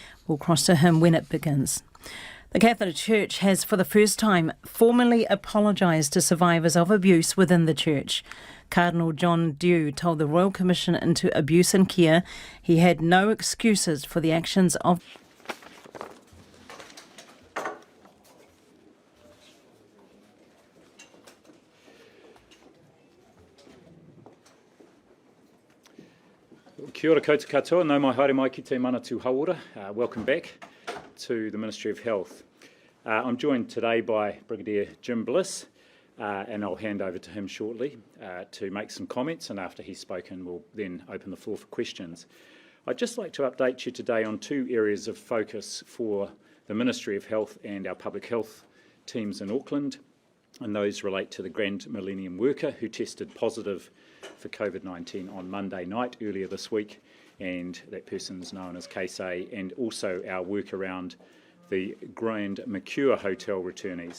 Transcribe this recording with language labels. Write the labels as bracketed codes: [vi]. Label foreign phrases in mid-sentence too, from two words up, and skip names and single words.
[en] We'll cross to him when it begins. The Catholic Church has for the first time formally apologised to survivors of abuse within the Church. Cardinal John Dew told the Royal Commission into Abuse and Care he had no excuses for the actions of [mi] Kia ora koutou katoa, nau mai haere mai ki te manatu hauora. [en] Welcome back to the Ministry of Health. I'm joined today by Brigadier Jim Bliss, and I'll hand over to him shortly to make some comments, and after he's spoken we'll then open the floor for questions. I'd just like to update you today on two areas of focus for the Ministry of Health and our public health teams in Auckland, and those relate to the Grand Millennium worker who tested positive for Covid-19 on Monday night earlier this week, and that person is known as Case A, and also our work around the Grand Mercure Hotel returnees.